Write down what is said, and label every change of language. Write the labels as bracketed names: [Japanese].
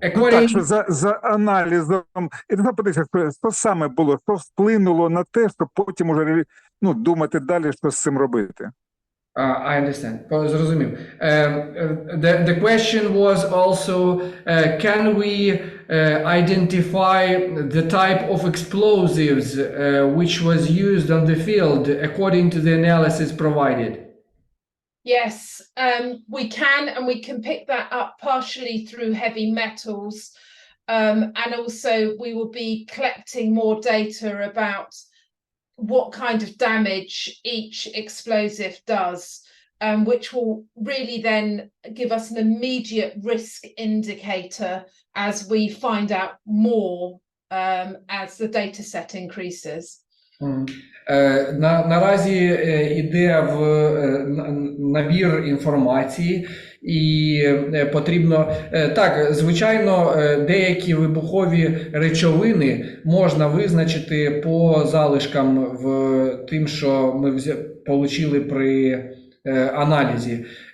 [Ukrainian] Так, що за аналізом, і треба подивитися, що саме було, що вплинуло на те, щоб потім уже думати далі, що з цим робити. [English] I understand. [Ukrainian] Зрозумів. [English] The question was also, can we identify the type of explosives which was used on the field according to the analysis provided? Yes, we can, and we can pick that up partially through heavy metals. And also we will be collecting more data about what kind of damage each explosive does, which will really then give us an immediate risk indicator as we find out more as the data set increases. [Ukrainian] Наразі йде в набір інформації і потрібно, так, звичайно, деякі вибухові речовини можна визначити по залишкам в тим, що ми отримали при аналізі.